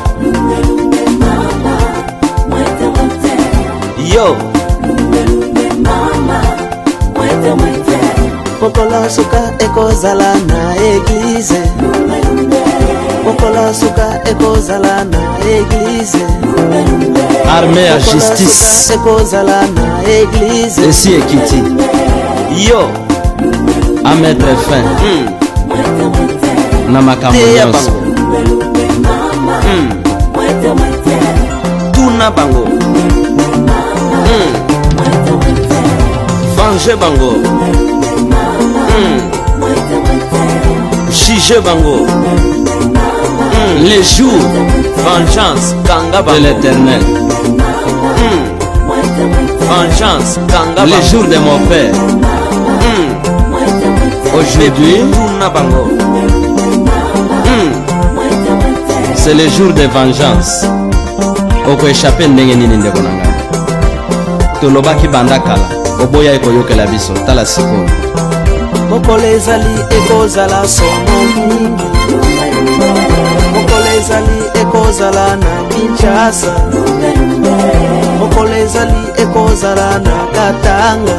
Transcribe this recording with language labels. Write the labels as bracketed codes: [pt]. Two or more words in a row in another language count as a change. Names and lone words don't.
[ln] yo Mokola suka ekozala na eglize Mokola suka ekozala na eglize armée ya Mokola justice suka ekozala na eglize esi ekiti yo [fr] a mettre fin [ln] na makambo teya nyonso bango tuna bango venger bango juger bango [fr] les jours [ln] vengeance kanga de bango l'éternel vengeance kanga les bango [fr] jours de mon père aujourd'hui [ln] tuna bango [fr] c'est le jour de vengeance [ln] okoéchappe ndenge nini ndeko na ngai tolobaki banda kala oboya ekoyokela biso tala sikoyo mokolo ezali ekozala somo mingi mokolo ezali ekozala na Kinshasa mokolo ezali ekozala na Katanga